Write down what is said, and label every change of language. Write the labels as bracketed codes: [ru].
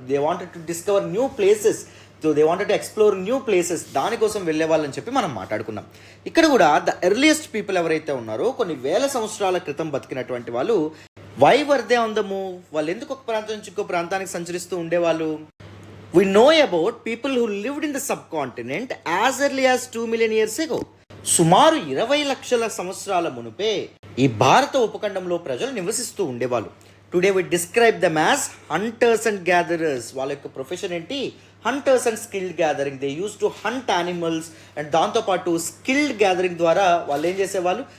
[en] they wanted to discover new places, so they wanted to explore new places, [te] దానికోసం వెళ్ళేవాళ్ళని చెప్పి మనం మాట్లాడుకున్నాం. ఇక్కడ కూడా ద ఎర్లియస్ట్ పీపుల్ ఎవరైతే ఉన్నారో కొన్ని వేల సంవత్సరాల క్రితం బతికినటువంటి వాళ్ళు, [en] Why were they on the move? [te] వాళ్ళు ఎందుకు ఒక ప్రాంతం నుంచి ఇంకో ప్రాంతానికి సంచరిస్తూ ఉండేవాళ్ళు? [en] We know about people who lived in the subcontinent as early as 2 million years ago. [te] సుమారు 20 లక్షల సంవత్సరాల మునుపే ఈ భారత ఉపఖండంలో ప్రజలు నివసిస్తూ ఉండేవాళ్ళు. [en] Today we describe them as hunters and gatherers. [te] వాళ్ళ యొక్క ప్రొఫెషన్ ఏంటి? [en] Hunters and skilled gathering. They use to hunt animals and దాంతోపాటు skilled gathering [te] ద్వారా వాళ్ళు ఏం చేసేవాళ్ళు?